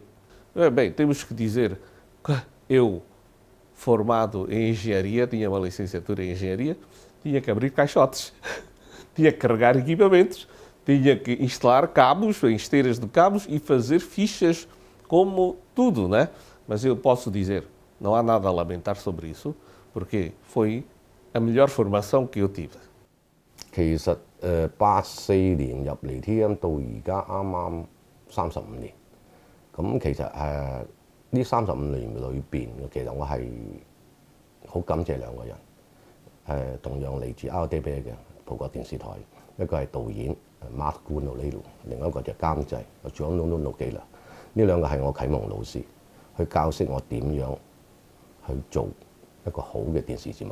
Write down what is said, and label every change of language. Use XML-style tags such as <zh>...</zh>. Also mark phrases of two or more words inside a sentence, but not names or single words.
<pt>Bem, temos que dizer que eu, formado em engenharia, tinha uma licenciatura em engenharia, tinha que abrir caixotes, tinha que carregar equipamentos, tinha que instalar cabos, esteiras de cabos e fazer fichas como tudo, né? Mas eu posso dizer, não há nada a lamentar sobre isso, porque foi a melhor formação que eu tive.</pt> <yue>其實84年入嚟 TM 到而家啱啱35年，咁其實呢35年裏邊，其實我係好感謝2個人，同樣嚟自 RTP 嘅葡國電視台，一個係導演Mark Gunnolino， 另一個就監製John Nuno Gila， 呢2個係我啟蒙老師，去教識我點樣去做一個好嘅電視節目。</yue>